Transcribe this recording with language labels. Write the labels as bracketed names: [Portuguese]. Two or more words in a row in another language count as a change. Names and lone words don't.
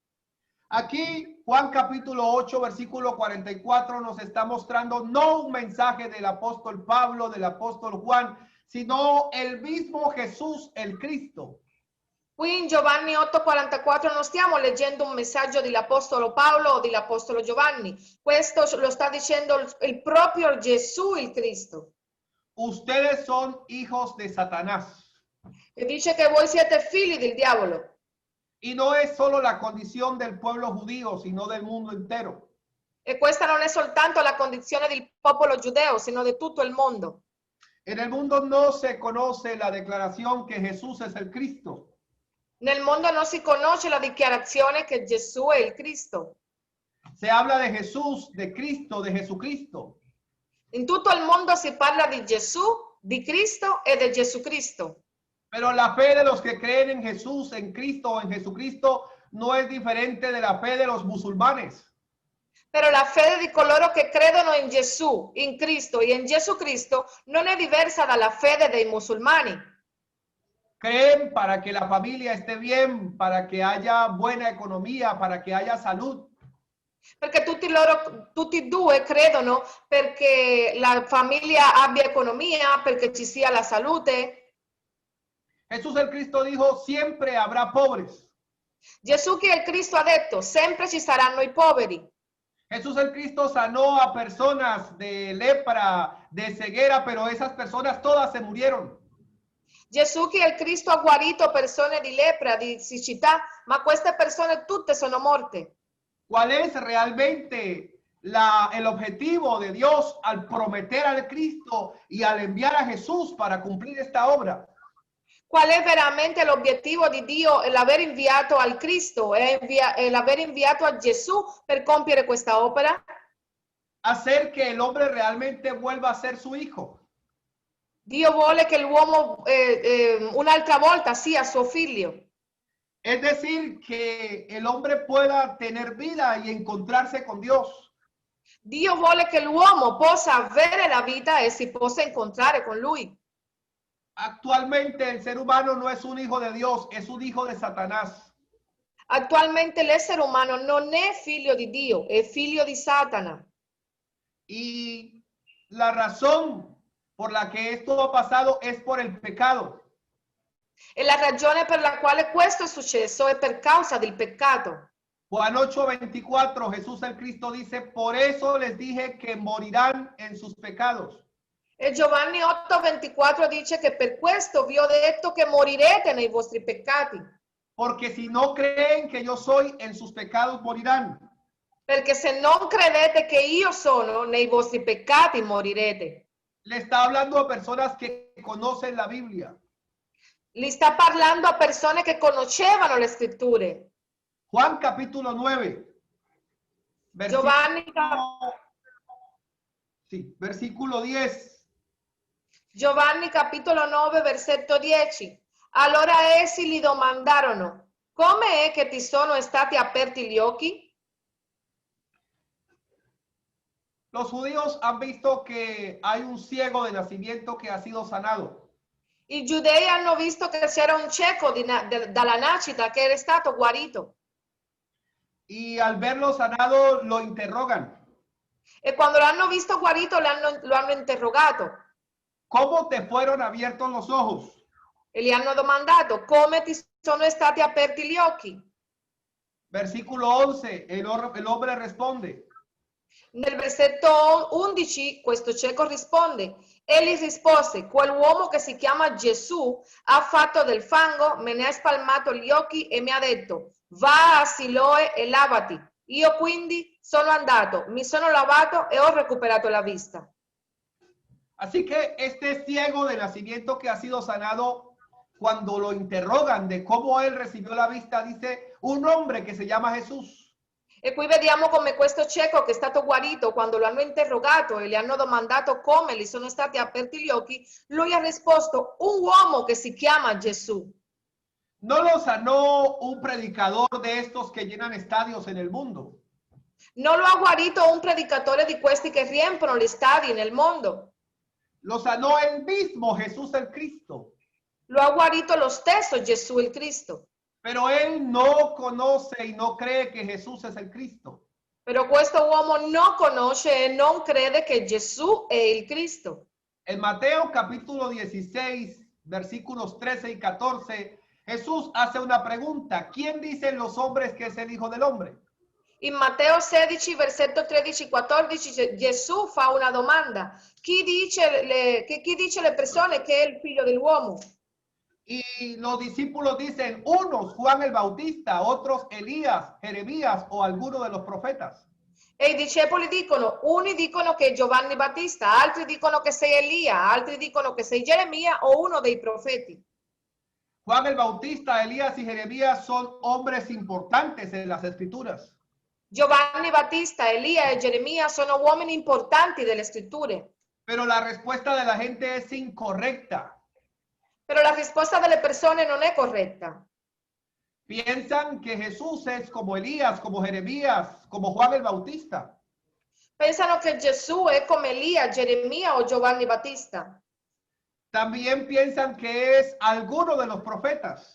[Spanish] Aquí Juan capítulo 8, versículo 44 nos está mostrando no un mensaje del apóstol Pablo, del apóstol Juan, sino el mismo Jesús, el Cristo. [Italian] Qui in Giovanni 8:44 non stiamo leggendo un messaggio dell'Apostolo Paolo o dell'Apostolo Giovanni. Questo lo sta dicendo il proprio Gesù, il Cristo. [Spanish] Ustedes son hijos de Satanás. [Italian] E dice che voi siete figli del diavolo. [Spanish] Y no es solo la condición del pueblo judío, sino del mundo entero. [Italian] E questa non è soltanto la condizione del popolo giudeo, sino di tutto il mondo. [Spanish] En el mundo no se conoce la declaración que Jesús es el Cristo. [Italian] Nel mondo non si conosce la dichiarazione che Gesù è il Cristo. [Spanish] Se habla de Jesús, de Cristo, de Jesucristo. [Italian] In tutto il mondo si parla di Gesù, di Cristo e di Gesù Cristo. [Spanish] Pero la fe de los que creen en Jesús, en Cristo o en Jesucristo no es diferente de la fe de los musulmanes. [Italian] Però la fede di coloro che credono in Gesù, in Cristo e in Gesù Cristo non è diversa dalla fede dei musulmani. [Spanish] Creen para que la familia esté bien, para que haya buena economía, para que haya salud. [Italian] Perché tutti e due credono perché la famiglia abbia economia, perché ci sia la salute. [Spanish] Jesús el Cristo dijo, siempre habrá pobres. [Italian] Gesù che è il Cristo ha detto, sempre ci saranno i poveri. [Spanish] Jesús el Cristo sanó a personas de lepra, de ceguera, pero esas personas todas se murieron. [Italian] Gesù che è il Cristo ha guarito persone di lepra, di siccità, ma queste persone tutte sono morte. [Spanish] ¿Cuál es realmente el objetivo de Dios al prometer al Cristo y al enviar a Jesús para cumplir esta obra? [Italian] Qual è veramente l'obiettivo di Dio, l'aver inviato al Cristo e l'aver inviato a Gesù per compiere questa opera? [Spanish] Hacer que el hombre realmente vuelva a ser su hijo. [Italian] Dio vuole che l'uomo un'altra volta sia suo figlio. [Spanish] Es decir, que el hombre pueda tener vida y encontrarse con Dios. [Italian] Dio vuole che l'uomo possa avere la vita e si possa incontrare con Lui. [Spanish] Actualmente el ser humano no es un hijo de Dios, es un hijo de Satanás. [Italian] Attualmente l'essere umano non è figlio di Dio, è figlio di Satana. [Spanish] Y la razón por la que esto ha pasado es por el pecado. [Italian] E la ragione per la quale questo è successo è per causa del peccato. [Spanish] Juan 8:24, Jesús el Cristo dice, por eso les dije que morirán en sus pecados. [Italian] E Giovanni 8:24 dice che per questo vi ho detto che morirete nei vostri peccati. [Spanish] Porque si no creen que yo soy, en sus pecados morirán. [Italian] Perché se non credete che io sono, nei vostri peccati morirete. [Spanish] Le está hablando a personas que conocen la Biblia. [Italian] Li sta parlando a persone che conoscevano le scritture. [Spanish] Juan capítulo 9. Giovanni, versículo 10. [Italian] Giovanni capitolo 9, versetto 10. Allora essi gli domandarono, come è che ti sono stati aperti gli occhi? [Spanish] Los judíos han visto que hay un ciego de nacimiento que ha sido sanado. [Italian] I giudei hanno visto che c'era un cieco dalla nascita che era stato guarito. [Spanish] Y al verlo sanado lo interrogan. [Italian] E quando l'hanno visto guarito lo hanno interrogato. [Spanish] ¿Cómo te fueron abiertos los ojos? [Italian] E gli hanno domandato, come ti sono stati aperti gli occhi? [Spanish] Versículo 11, el hombre responde. [Italian] Nel versetto 11 questo cieco risponde, egli rispose, quell'uomo che si chiama Gesù ha fatto del fango, me ne ha spalmato gli occhi e mi ha detto, va a Siloe e lavati. Io quindi sono andato, mi sono lavato e ho recuperato la vista. [Spanish] Así que este ciego de nacimiento que ha sido sanado, cuando lo interrogan de cómo él recibió la vista, dice un hombre que se llama Jesús. [Italian] E qui vediamo come questo cieco che è stato guarito, quando lo hanno interrogato e gli hanno domandato come gli sono stati aperti gli occhi, lui ha risposto un uomo che si chiama Gesù. [Spanish] No lo sanó un predicador de estos que llenan estadios en el mundo. [Italian] Non lo ha guarito un predicatore di questi che riempiono gli stadi nel mondo. [Spanish] Lo sanó el mismo Jesús el Cristo. [Italian] Lo ha guarito lo stesso Gesù il Cristo. [Spanish] Pero él no conoce y no cree que Jesús es el Cristo. [Italian] Però questo uomo non conosce e non crede che Gesù è il Cristo. [Spanish] En Mateo capítulo 16, versículos 13 y 14, Jesús hace una pregunta. ¿Quién dicen los hombres que es el Hijo del Hombre? [Italian] In Matteo 16, versetto 13-14, Gesù fa una domanda. Chi dice le persone che è il figlio dell'uomo? [Spanish] Y los discípulos dicen, unos Juan el Bautista, otros Elías, Jeremías o alguno de los profetas. [Italian] E i discepoli dicono, uni dicono che è Giovanni Battista, altri dicono che sei Elia, altri dicono che sei Geremia o uno dei profeti. [Spanish] Juan el Bautista, Elías y Jeremías son hombres importantes en las escrituras. [Italian] Giovanni Battista, Elia e Geremia sono uomini importanti delle scritture. [Spanish] Pero la respuesta de la gente es incorrecta. [Italian] Però la risposta delle persone non è corretta. [Spanish] Piensan que Jesús es como Elías, como Jeremías, como Juan el Bautista. [Italian] Pensano che Gesù è come Elia, Geremia o Giovanni Battista. [Spanish] También piensan que es alguno de los profetas.